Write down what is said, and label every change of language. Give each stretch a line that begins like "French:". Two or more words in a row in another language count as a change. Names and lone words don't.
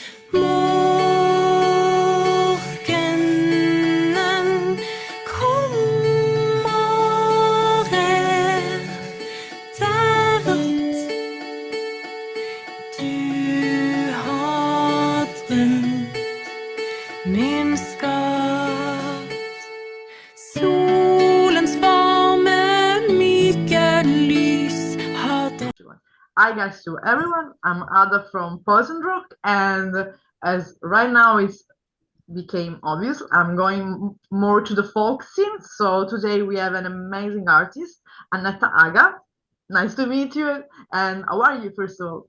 Norwegian: Morgenen kommer der at du har drømt, min skatt. Solens varme, myke lys har dratt.
English: Hi guys to everyone, I'm Ada from Poison Rock, and as right now it's became obvious, I'm going more to the folk scene. So today we have an amazing artist, Anette Aga. Nice to meet you. And how are you, first of all?